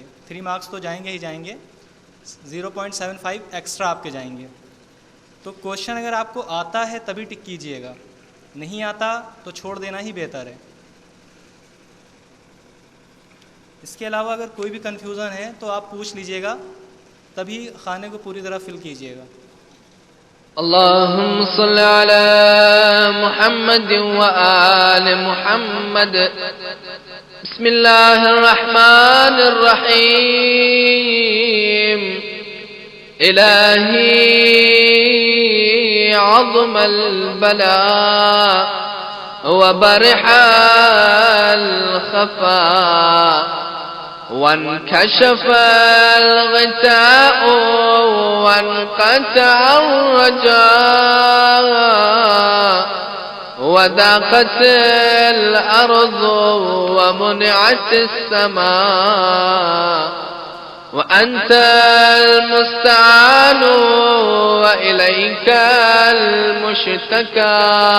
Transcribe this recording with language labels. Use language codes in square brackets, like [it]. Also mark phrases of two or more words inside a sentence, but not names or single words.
[hi] 3 मार्क्स तो जाएंगे ही जाएंगे, 0.75 एक्स्ट्रा आपके जाएंगे। तो क्वेश्चन अगर आपको आता है तभी टिक कीजिएगा, नहीं आता तो छोड़ देना ही बेहतर है। इसके अलावा अगर कोई भी कन्फ्यूज़न है तो आप पूछ लीजिएगा, तभी खाने को पूरी तरह फिल कीजिएगा। [ar] اللهم صل على محمد وآل محمد. بسم الله الرحمن الرحيم. إلهي عظم البلاء وبرح الخفاء وانكشف الغطاء وانقطع الرجاء وضاقت الأرض ومنعت السماء وأنت المستعان وإليك المشتكى